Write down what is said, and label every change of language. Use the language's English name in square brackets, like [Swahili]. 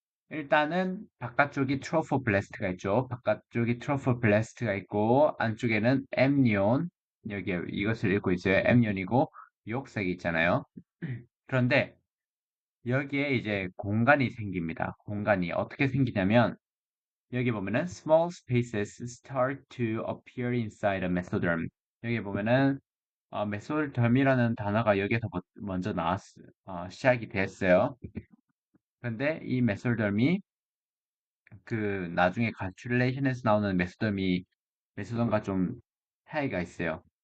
[Korean] 일단은 바깥쪽이 트로포블레스트가 있죠. 바깥쪽이 트로포블레스트가 있고 안쪽에는 엠니온 여기 이것을 읽고 있어요. 엠니온이고 욕색이 있잖아요. 그런데 여기에 이제 공간이 생깁니다. 공간이 어떻게 생기냐면 여기 보면은 [English] small spaces start to appear inside a mesoderm. [Korean] 여기 보면은 메소derm이라는 단어가 여기서 먼저 시작이 됐어요. 근데 이 메소derm이 그 나중에 가출레이션에서 나오는 메소덤과 좀 차이가 있어요.